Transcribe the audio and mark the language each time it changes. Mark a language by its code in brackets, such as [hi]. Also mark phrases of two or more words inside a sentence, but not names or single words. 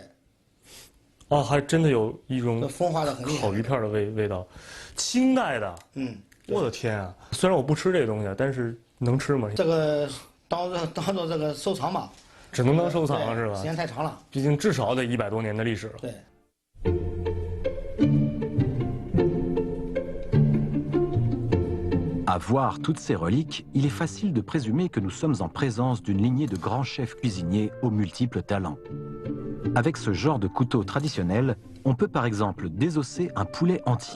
[zh] 啊，还真的有一种风化的很厉害。烤鱼片的味道，清代的。嗯。我的天啊！虽然我不吃这个东西，但是能吃吗？这个。 当做这个收藏吧，只能当收藏是吧？时间太长了，毕竟至少得100多年的历史了。对。 [fr] À voir toutes ces reliques, il est facile de présumer que nous sommes en présence d'une lignée de grands chefs cuisiniers aux multiples talents. Avec ce genre de couteau traditionnel, on peut par exemple désosser un poulet entier.